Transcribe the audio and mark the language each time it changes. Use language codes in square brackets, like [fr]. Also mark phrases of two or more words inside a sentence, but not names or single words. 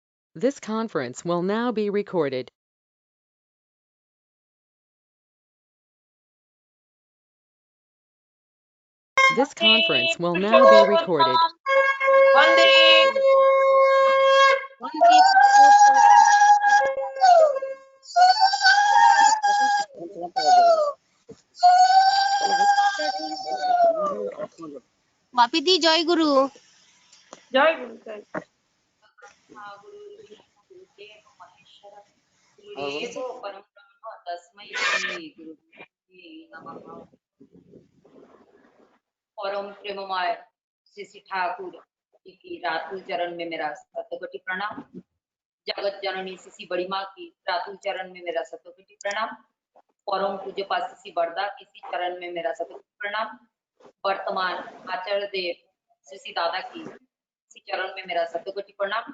[en] This conference will now be recorded. This conference will now be recorded. [sa] Vande [hi] Vande बापी दी जय गुरु। जय गुरु जय [sa] गुरुदेवो परम ब्रह्म तस्मै श्री गुरुवे नमः। [hi] परम प्रेममय श्री ठाकुर जी की रातुल चरण में मेरा शतकोटि प्रणाम। जगत जननी श्री बड़ी माँ की रातुल चरण में मेरा शतकोटि प्रणाम। परम पूज्य पास श्री बरदा किसी चरण में मेरा शतकोटि प्रणाम। वर्तमान आचार्य देव श्री दादा की इसी चरण में मेरा शतकोटि प्रणाम।